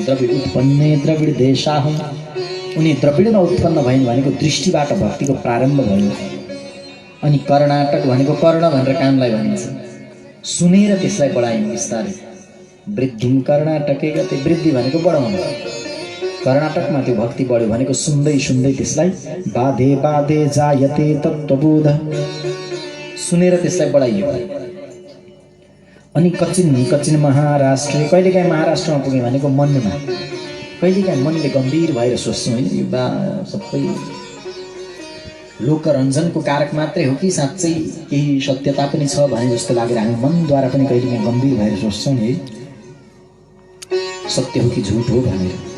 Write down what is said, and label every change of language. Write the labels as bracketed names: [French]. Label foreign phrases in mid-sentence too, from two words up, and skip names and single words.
[Sanskrit] द्रविड उत्पन्ने द्रविड देशाहं, [Nepali] उनी द्रविडमा उत्पन्न भइन् भनेको दृष्टिबाट भक्तिको प्रारम्भ भयो। अनि कर्नाटक भनेको कर्ण भनेर कानलाई भनिन्छ, सुनेर त्यसलाई बढाइन् बिस्तारै। [Sanskrit] वृद्धिम कर्नाटके गते, [Nepali] वृद्धि भनेको बढाउनु। कर्नाटकमा त्यो भक्ति बढ्यो भनेको सुन्दै सुन्दै त्यसलाई [Sanskrit] बाधे बाधे जायते तत्त्वबोध [Nepali] सुनेर त्यसलाई बढाइयो। अनि कच्चिन महाराष्ट्र, कहिलेकाहीँ महाराष्ट्रमा पुग्यो भनेको मनमा, कहिलेकाहीँ मनले गम्भीर भएर सोच्छौँ होइन यो बा सबै लोकरञ्जनको कारक मात्रै हो कि साँच्चै केही सत्यता पनि छ भने जस्तो लागेर हामी मनद्वारा पनि कहिलेकाहीँ गम्भीर भएर सोच्छौँ नि सत्य हो कि झुट हो भनेर।